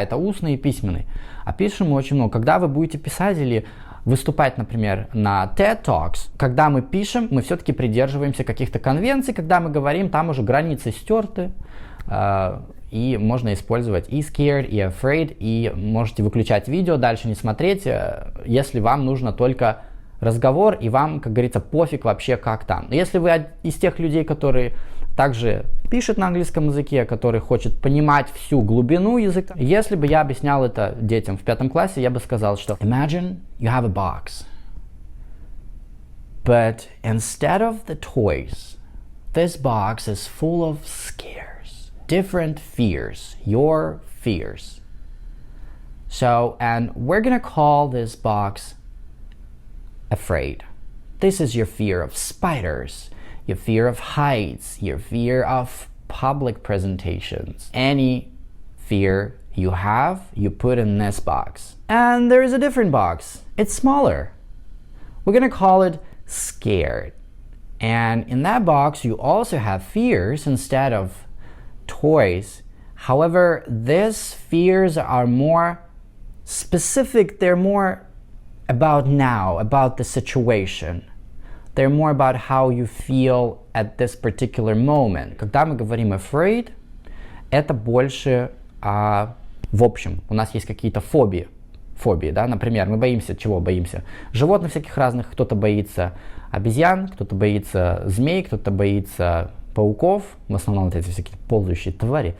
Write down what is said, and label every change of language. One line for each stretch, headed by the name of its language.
Russian: Это устный и письменный. А пишем мы очень много. Когда вы будете писать или выступать, например, на TED Talks, когда мы пишем, мы все-таки придерживаемся каких-то конвенций, когда мы говорим, там уже границы стерты, и можно использовать и scared, и afraid, и можете выключать видео, дальше не смотреть, если вам нужно только разговор, и вам, как говорится, пофиг вообще как там. Но если вы из тех людей, которые также пишет на английском языке, который хочет понимать всю глубину языка. Если бы я объяснял это детям в 5 классе, я бы сказал, что
English: imagine you have a box, but instead of the toys, this box is full of scares, different fears, your fears. So, and we're gonna call this box afraid. This is your fear of spiders, your fear of heights, your fear of public presentations. Any fear you have, you put in this box. And there is a different box. It's smaller. We're gonna call it scared. And in that box, you also have fears instead of toys. However, these fears are more specific. They're more about now, about the situation. They're more about how you feel at this particular moment.
Russian: Когда мы говорим afraid, это больше в общем. У нас есть какие-то фобии. Да? Например, мы боимся чего? Боимся животных всяких разных. Кто-то боится обезьян, кто-то боится змей, кто-то боится пауков. В основном вот эти всякие ползающие твари.